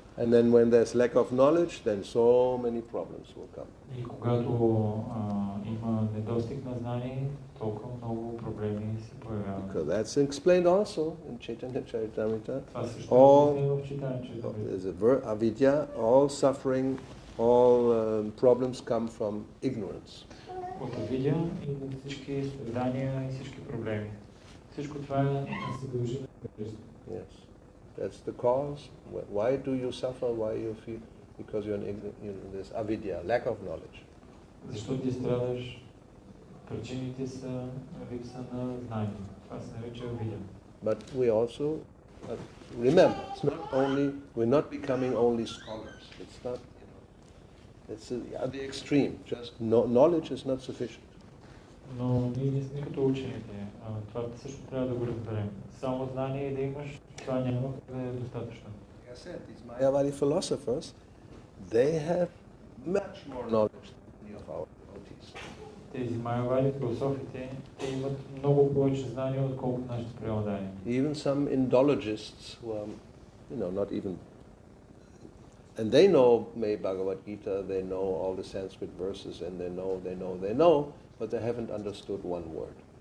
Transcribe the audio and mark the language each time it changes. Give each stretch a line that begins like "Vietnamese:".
English: And then when there's lack of knowledge, then so many problems will come.
Bulgarian: И когато има недостиг на знание, толкова много проблеми се появяват.
English: Because that's explained also in Chaitanya Charitamrita.
Bulgarian: Това също е обяснено в Чайтания
English: There's
Bulgarian: Чаритамрита.
English: avidya, all suffering, all problems come from ignorance.
Bulgarian: От авидя идват всички страдания и всички проблеми. Всичко това се дължи на невежество.
English: Yes, that's the cause. Why do you suffer? Why you feel? Because you're in this avidya, lack of knowledge.
Bulgarian: Защо ти страдаш? Причините са липса на знание. Това се нарича авидя.
English: But we also remember, it's not only, we're not becoming only scholars. It's not, it's the extreme. Just knowledge is not sufficient.
Bulgarian: Но ние не сме като учените. Това също трябва да го разберем. Само знание да имаш, това няма да е достатъчно.
English: Like I said, these Mayavadi philosophers, they have much more knowledge than any of our devotees.
Bulgarian: Тези майавади философите, те имат много повече знания, отколкото нашите преладания.
English: Even some Indologists who are, not even, and they know Bhagavad Gita, they know all the Sanskrit verses, and they know, but they haven't understood one word.